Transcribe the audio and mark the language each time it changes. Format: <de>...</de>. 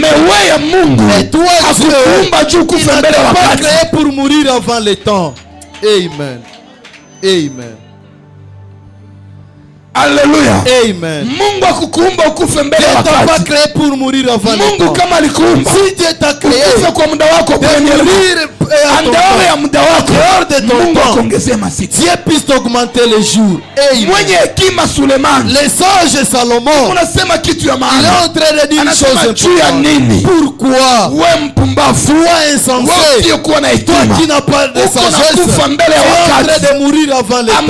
<fr>Mais</fr> <sw>wewe Mungu hakukuumba juu kufa mbele ya wakati.</sw> <fr>Tu n'es pas créé pour mourir avant le temps. Amen. Amen. Alléluia. Amen.</fr> <sw>Mungu akukuumba ukufe mbele ya wakati.</sw> <fr>Tu n'es pas créé pour mourir avant le temps.</fr> <sw>Mungu kama alikuumba,</sw> <fr>si Dieu t'a créé</fr> <sw>ukufe kwa muda wako kwenye andawe ya muda wako, Mungu akuongezee masiku.</sw> <fr>Dieu puisse t'augmenter les jours.</fr> <sw>Mwenye hekima Suleiman,</sw> <fr>le sage Salomon,</fr> <sw>unasema kitu ya maana.</sw> <fr>Il est en train de dire une chose importante. Pourquoi?</fr> <sw>Wewe mpumbavu,</sw> <fr>toi insensé, toi qui n'as pas de sagesse, tu es en train de mourir avant le temps.</fr>